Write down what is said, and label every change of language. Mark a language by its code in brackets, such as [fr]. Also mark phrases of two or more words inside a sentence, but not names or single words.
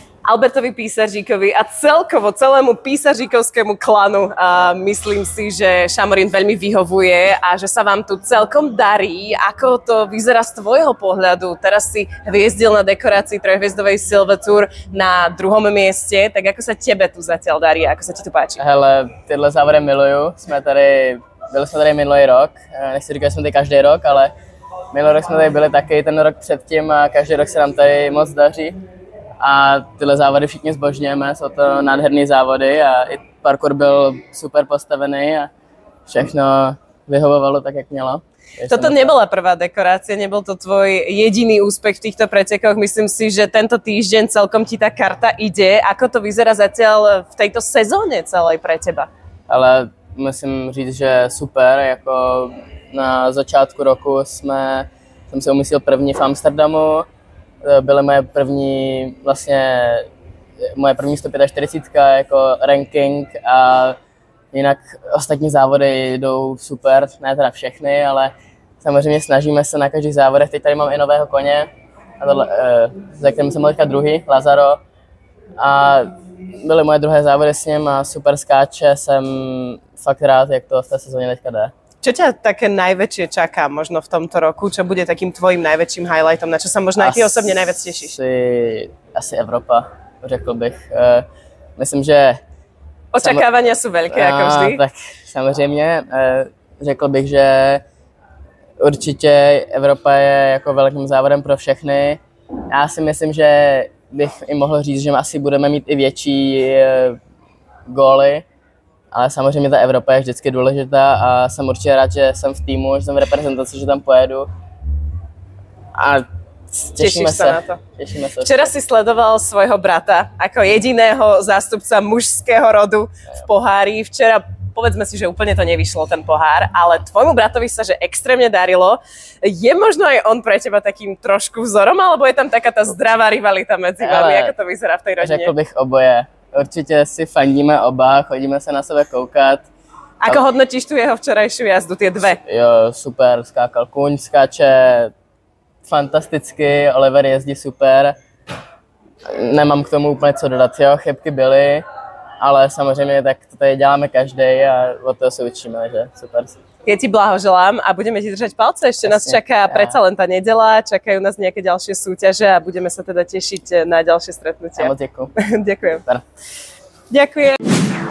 [sk] Albertovi Písaříkovi a celkovo celému písaříkovskému klanu. Myslím si, že Šamorín veľmi vyhovuje a že sa vám tu celkom darí. Ako to vyzerá z tvojho pohľadu? Teraz si hviezdil na dekorácii trojhviezdovej Silver Tour na 2. mieste, tak ako sa tebe tu zatiaľ darí? Ako sa ti tu páči? [cs] Hele, tyhle závody miluju. Byli jsme tady minulý rok. Nechci říkat, že jsme tady každý rok, ale minulý rok jsme tady byli taky ten rok předtím a každý rok se nám tady moc daří. A tyhle závody všichni zbožňujeme, jsou to nádherné závody a i parkour byl super postavený a všechno vyhovovalo tak, jak mělo. [sk] Toto nebola prvá dekorácia, nebol to tvoj jediný úspech v týchto pretekoch. Myslím si, že tento týždeň celkom ti tá karta ide. Ako to vyzerá zatiaľ v tejto sezóne celej pre teba? [cs] Ale musím říct, že super. Jako na začátku roku jsem se umístil první v Amsterdamu. Byly moje první 145 jako ranking a jinak ostatní závody jdou super, ne teda všechny, ale samozřejmě snažíme se na každých závodech. Teď tady mám i nového koně, za kterým jsem byl teďka druhý, Lazaro. A byly moje druhé závody s ním a super skáče, jsem fakt rád, jak to v té sezóně teďka jde. [sk] Čo ťa také najväčšie čaká možno v tomto roku? Čo bude takým tvojím najväčším highlightom? Na čo sa možno aj ty osobne najviac tešíš? [cs] Asi Evropa, řekl bych. Myslím, že... [sk] Očakávania sú veľké, ako vždy. [cs] Tak samozřejmě. Řekl bych, že určitě Evropa je jako velkým závodem pro všechny. Já si myslím, že bych i mohl říct, že asi budeme mít i větší góly. Ale samozřejmě ta Evropa je vždycky důležitá a jsem určitě rád, že jsem v týmu, že jsem v reprezentaci, že tam pojedu. A těšíme se na to. [sk] Včera si sledoval svojho brata ako jediného zástupca mužského rodu v pohári. Včera, povedzme si, že úplne to nevyšlo, ten pohár, ale tvojmu bratovi sa že extrémne darilo. Je možno aj on pre teba takým trošku vzorom, alebo je tam taká tá zdravá rivalita medzi vami? Ako to vyzerá v tej rodine? [cs] Řekl bych oboje. Určitě si fandíme oba, chodíme se na sebe koukat. [sk] Ako hodnotíš tu jeho včerajšiu jazdu, tie dve? [cs] Jo, super, skákal kůň, skáče fantasticky, Oliver jezdí super. Nemám k tomu úplně co dodat, jo, chybky byly, ale samozřejmě tak to tady děláme každý a od toho se učíme, že super. [sk] Ja ti blahoželám a budeme ti držať palce. Ešte nás čaká predsa len tá nedeľa, čakajú nás nejaké ďalšie súťaže a budeme sa teda tešiť na ďalšie stretnutia. Moc ďakujem. Ďakujem. Ďakujem.